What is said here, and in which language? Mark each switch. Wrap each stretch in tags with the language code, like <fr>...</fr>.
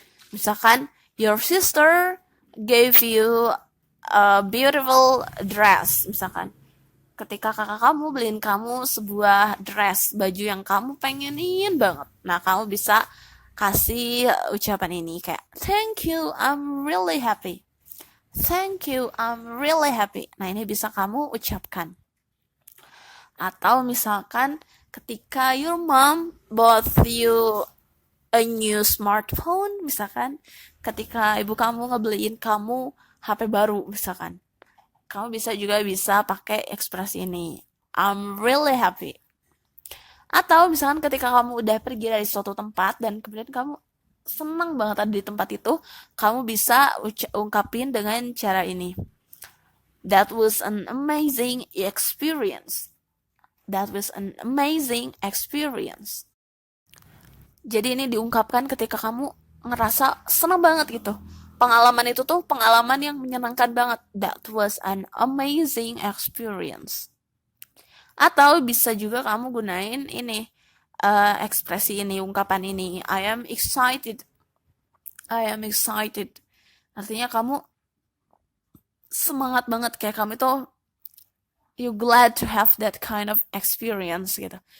<id>Misalkan,</id> <en>your sister gave you a beautiful dress.</en> <id>Misalkan, ketika kakak kamu beliin kamu sebuah dress, baju yang kamu pengenin banget. Nah, kamu bisa kasih ucapan ini kayak,</id> <en>thank you, I'm really happy. Thank you, I'm really happy.</en> <id>Nah, ini bisa kamu ucapkan. Atau misalkan ketika</id> <en>your mom bought you a new smartphone,</en> <id>misalkan ketika ibu kamu ngebeliin kamu HP baru, misalkan. Kamu bisa pakai ekspresi ini.</id> <en>I'm really happy.</en> <id>Atau misalkan ketika kamu udah pergi dari suatu tempat dan kemudian kamu senang banget ada di tempat itu, kamu bisa ungkapin dengan cara ini.</id> <en>That was an amazing experience. That was an amazing experience.</en> <id>Jadi ini diungkapkan ketika kamu ngerasa senang banget gitu. Pengalaman itu tuh pengalaman yang menyenangkan banget.</id> <en>That was an amazing experience.</en> <id>Atau bisa juga kamu gunain ini, ekspresi ini, ungkapan ini.</id> <en>I am excited. I am excited.</en> <id>Artinya kamu semangat banget, kayak kamu itu</id> <en>you glad to have that kind of experience</en> <id>gitu.</id>